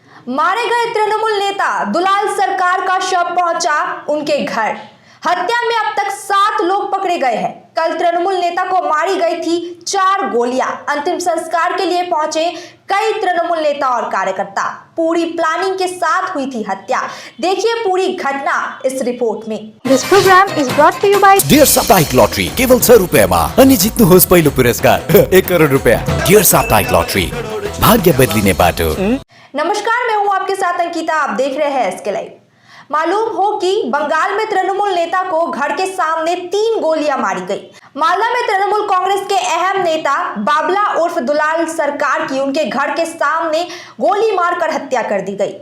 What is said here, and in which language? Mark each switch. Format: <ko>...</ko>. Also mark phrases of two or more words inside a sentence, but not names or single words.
<hi>मारे गए तृणमूल नेता दुलाल सरकार का शव पहुंचा उनके घर। हत्या में अब तक 7 लोग पकड़े गए हैं। कल तृणमूल नेता को मारी गई थी 4 गोलियां। अंतिम संस्कार के लिए पहुंचे कई तृणमूल नेता और कार्यकर्ता। पूरी प्लानिंग के साथ हुई थी हत्या। देखिए पूरी घटना इस रिपोर्ट में।</hi> <en>This program is brought to you by</en> <ne>डियर साप्ताहिक लॉटरी केवल 100 रुपयामा अनि जित्नुहोस् पहिलो पुरस्कार 1 करोड रुपया। डियर साप्ताहिक लॉटरी भाग्य बदलिने बाटो।</ne> <hi>नमस्कार, मैं हूं आपके साथ अंकिता। आप देख रहे हैं एसके लाइव। मालूम हो कि बंगाल में तृणमूल नेता को घर के सामने 3 गोलियां मारी गई। मालदा में तृणमूल कांग्रेस के अहम नेता बाबला उर्फ दुलाल सरकार की उनके घर के सामने गोली मारकर हत्या कर दी गई।</hi>